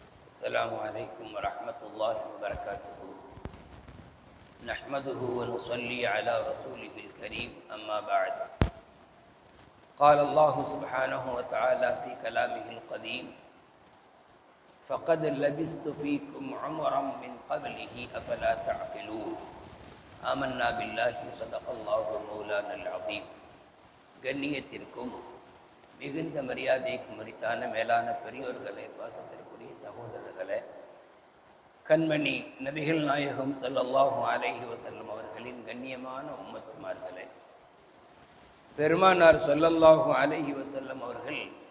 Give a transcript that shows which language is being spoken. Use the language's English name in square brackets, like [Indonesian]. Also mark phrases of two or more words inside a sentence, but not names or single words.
[Arabic] السلام عليكم ورحمة الله وبركاته. نحمده ونصلي على رسوله الكريم، أما بعد. قال الله سبحانه وتعالى في كلامه القديم: فقد لبثت فيكم عمرا من قبله أفلا تعقلون. آمنا بالله صدق الله مولانا العظيم. [Tamil] கண்ணியத்திற்கும் மிகுந்த மரியாதைக்கு மரித்தான மேலான பெரியோர்களே, பாசத்திற்குரிய சகோதரர்களே, கண்மணி நபிகள் நாயகம் [Arabic] صلى الله عليه وسلم [Tamil] அவர்களின் கண்ணியமான உம்மத்துமார்களே, பெருமானார் [Arabic] صلى الله عليه وسلم [Tamil] அவர்கள்